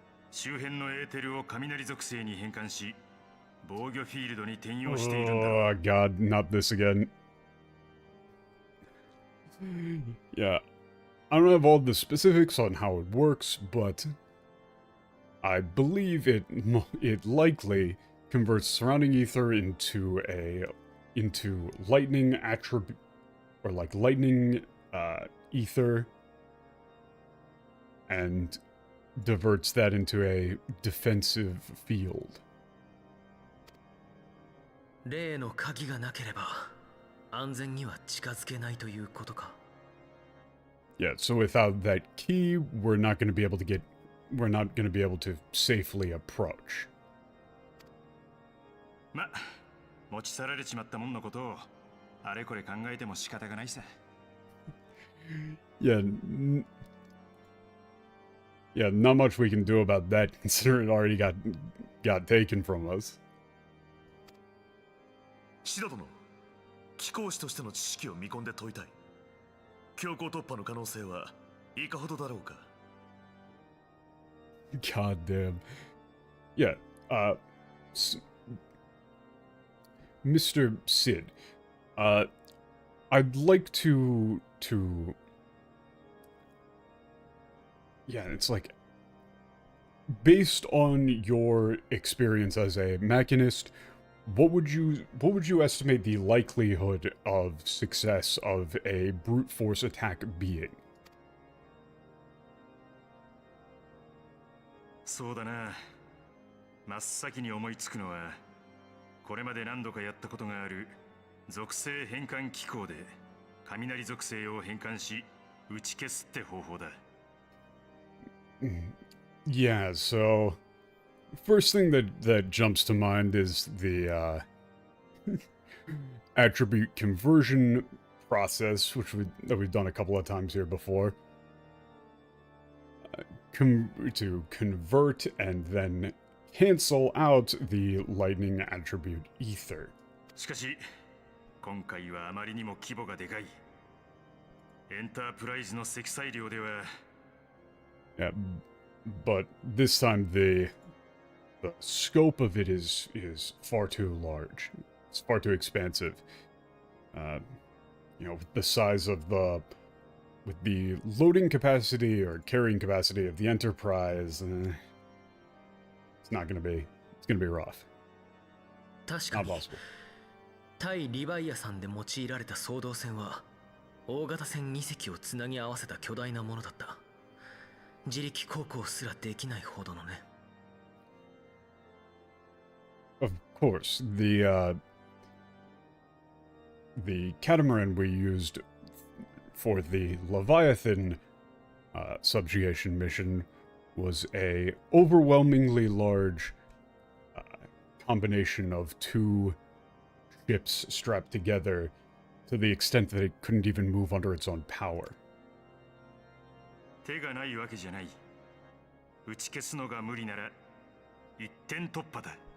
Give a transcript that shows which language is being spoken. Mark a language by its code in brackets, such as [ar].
[ja] 周辺のエーテルを雷属性に変換し、防御フィールドに転用しているんだろう。 [en] Oh god, not this again. Yeah, I don't have all the specifics on how it works, but I believe it likely converts surrounding ether into lightning attribute, or like lightning ether, and diverts that into a defensive field. [ja] 例の鍵がなければ安全には近づけないということか。 [en] Yeah, so without that key, we're not going to be able to safely approach. [ja] ま、持ち去られちまったもんのことをあれこれ考えても仕方がないさ。 [en] Yeah, yeah, not much we can do about that considering it already got taken from us. [ja] シダ殿、貴公子としての知識を見込んで問いたい。強行突破の可能性はいかほどだろうか。 [en] God damn. Yeah, Mr. Sid, I'd like to... Yeah, it's like... Based on your experience as a machinist, what would you estimate the likelihood of success of a brute force attack being? [ja] そうだな。真っ先に思いつくのは、これまで何度かやったことがある属性変換機構で雷属性を変換し打ち消すって方法だ。 [en] Yeah, so first thing that jumps to mind is the attribute conversion process, that we've done a couple of times here before. To convert and then cancel out the lightning attribute ether. [ja] しかし、今回はあまりにも規模がでかい。エンタープライズの積載量では。 [en] Yeah, but this time the scope of it is far too large. It's far too expansive. You know, with the size of with the loading capacity or carrying capacity of the Enterprise, it's gonna be rough. [ja] 確か [en] Not [ja] に [en] possible. [ja] 対リヴァイアさんで用いられた双胴船は大型船2隻をつなぎ合わせた巨大なものだった。自力航行すらできないほどのね。 [en] Of course, the catamaran we used for the Leviathan subjugation mission was a overwhelmingly large combination of two ships strapped together to the extent that it couldn't even move under its own power. [ja] 手がないわけじゃない。打ち消すのが無理なら一点突破だ。